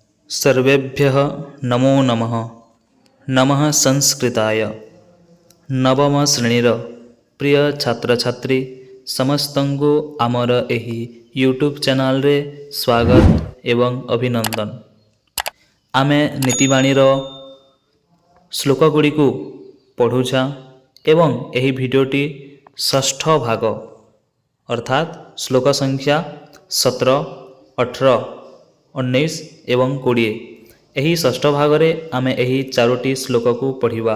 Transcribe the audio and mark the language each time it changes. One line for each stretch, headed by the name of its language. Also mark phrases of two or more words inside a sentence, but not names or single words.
Sanskrit: सर्वेभ्यः नमो नमः। नमः संस्कृताय।
Odia: ନବମ ଶ୍ରେଣୀର ପ୍ରିୟ ଛାତ୍ର ଛାତ୍ରୀ ସମସ୍ତଙ୍କୁ ଆମର ଏହି ୟୁଟ୍ୟୁବ ଚ୍ୟାନେଲ ରେ ସ୍ୱାଗତ ଏବଂ ଅଭିନନ୍ଦନ। ଆମେ ନୀତିବାଣୀର ଶ୍ଳୋକ ଗୁଡ଼ି କୁ ପଢ଼ୁଛେ ଏବଂ ଏହି ଭିଡିଓଟି ଷଷ୍ଠ ଭାଗ ଅର୍ଥାତ ଶ୍ଳୋକ ସଂଖ୍ୟା 17, 18, 19 ଏବଂ 20 ଏହି ଷଷ୍ଠ ଭାଗରେ ଆମେ ଏହି ଚାରୋଟି ଶ୍ଳୋକ କୁ ପଢ଼ିବା।